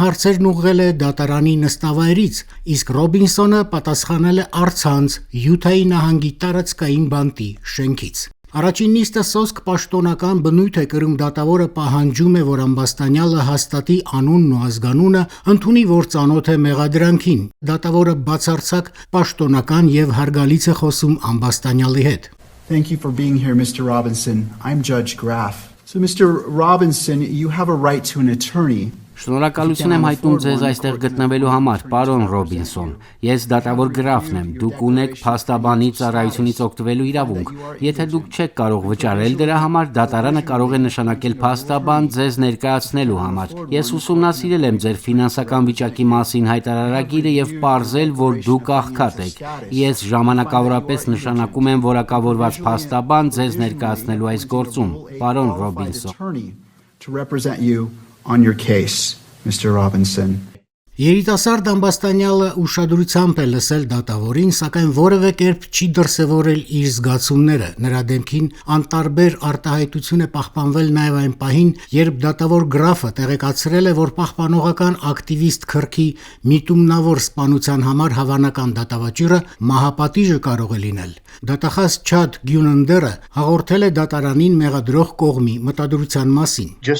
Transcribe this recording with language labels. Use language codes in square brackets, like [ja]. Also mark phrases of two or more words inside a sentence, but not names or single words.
[hy] հարցերն ուղղել է դատարանի նստավայրից, իսկ Ռոբինսոնը պատասխանել է առցանց Յութայի նահանգի տարածքային բանտի շենքից։ Առաջին նիստը սոսկ պաշտոնական բնույթ է կրում դատավորը պահանջում է, որ ամբաստանյալը հաստատի անունն ու ազգանունը, ընդունի, որ ծանոթ է մեղադրանքին։ Դատավորը բացարձակ պաշտոնական եւ հարգալից է խոսում ամբաստանյալի հետ։ [en] Thank you for being here, Mr. Robinson. I'm Judge Graff. So, Mr. Robinson, you have a right to an attorney. [hy] Շնորհակալություն եմ հայտնում ձեզ այստեղ գտնվելու համար, պարոն Ռոբինսոն։ Ես դատավոր Գրաֆն եմ։ Դուք ունեք փաստաբանի ծառայությունից օգտվելու իրավունք։ Եթե դուք չեք կարող վճարել դրա համար, դատարանը կարող է նշանակել փաստաբան ձեզ ներկայացնելու համար։ Ես ուսումնասիրել եմ ձեր ֆինանսական վիճակի մասին հայտարարագիրը եւ պարզել, որ դուք աղքատ եք։ Ես ժամանակավորապես նշանակում եմ որակավորված փաստաբան ձեզ ներկայացնելու այս գործում, պարոն Ռոբինսոն։ [en] On your case, Mr. Robinson. [hy] Երիտասարդ ամբաստանյալը ուշադրությամբ է լսել դատավորին, սակայն որևէ կերպ չի դրսևորել իր զգացումները։ Նրա դեմքին անտարբեր արտահայտություն է պահպանվել նաև այն պահին, երբ դատավոր Գրաֆը տեղեկացրել է, որ պահպանողական ակտիվիստ Քըրքի միտումնավոր սպանության համար հավանական դատավճիռը մահապատիժը կարող է լինել։ Դատախազ Չադ Գյունընդերը հաղորդել է դատարանին մեղադրող կողմի մտադրության մասին։